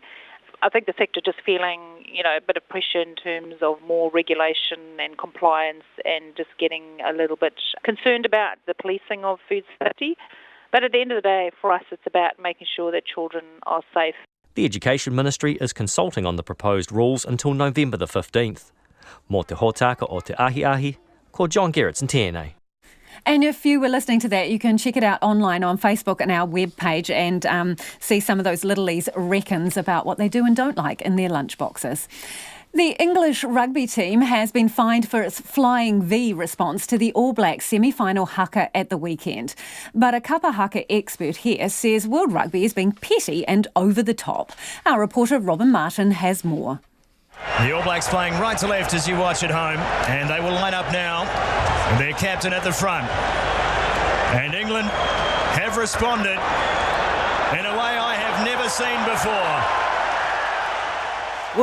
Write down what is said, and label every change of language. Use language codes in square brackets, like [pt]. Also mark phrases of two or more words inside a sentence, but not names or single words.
[en] I think the sector just feeling, a bit of pressure in terms of more regulation and compliance and just getting a little bit concerned about the policing of food safety. But at the end of the day, for us, it's about making sure that children are safe. The Education Ministry is consulting on the proposed rules until November the 15th. [mi] Mō te hōtaka o te ahi, ko John Gerritsen tēnei. [en] And if you were listening to that, you can check it out online on Facebook and our webpage and see some of those littlies' reckons about what they do and don't like in their lunchboxes. The English rugby team has been fined for its flying V response to the All Blacks semi-final haka at the weekend. But a [mi] kapa haka [en] expert here says World Rugby is being petty and over the top. Our reporter Robin Martin has more. The All Blacks playing right to left as you watch at home, and they will line up now with their captain at the front. And England have responded in a way I have never seen before.